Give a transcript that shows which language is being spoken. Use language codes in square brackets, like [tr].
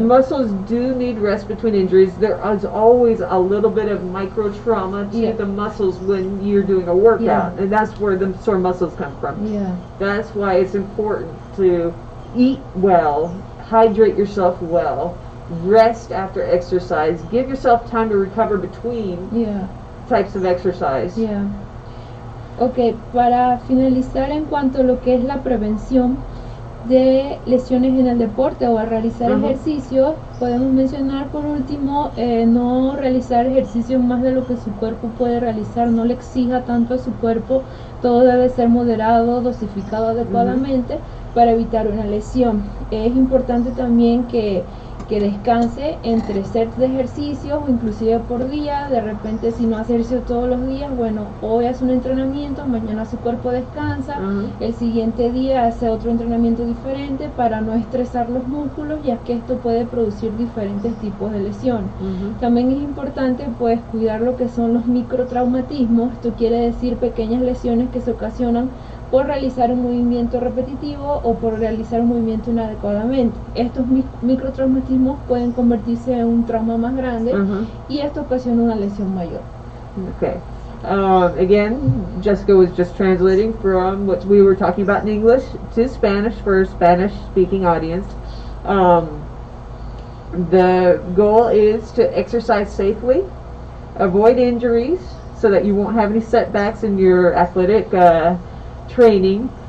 [en] Muscles do need rest between injuries. There is always a little bit of micro trauma to the muscles when you're doing a workout, and that's where the sore muscles come from. Yeah. That's why it's important to eat well, hydrate yourself well, rest after exercise, give yourself time to recover between types of exercise. Yeah. [es] Ok, para finalizar en cuanto a lo que es la prevención de lesiones en el deporte o al realizar ejercicio, podemos mencionar por último no realizar ejercicio más de lo que su cuerpo puede realizar, no le exija tanto a su cuerpo, todo debe ser moderado, dosificado adecuadamente para evitar una lesión. Es importante también que descanse entre sets de ejercicios o inclusive por día. De repente, si no hace ejercicio todos los días, bueno, hoy hace un entrenamiento, mañana su cuerpo descansa, el siguiente día hace otro entrenamiento diferente para no estresar los músculos, ya que esto puede producir diferentes tipos de lesión. También es importante pues cuidar lo que son los microtraumatismos. Esto quiere decir pequeñas lesiones que se ocasionan por realizar un movimiento repetitivo o por realizar un movimiento inadecuadamente. Estos microtraumatismos pueden convertirse en un trauma más grande y esto ocasiona una lesión mayor. [en] Okay. Again, Jessica was just translating from what we were talking about in English to Spanish for a Spanish-speaking audience. The goal is to exercise safely, avoid injuries so that you won't have any setbacks in your athletic training.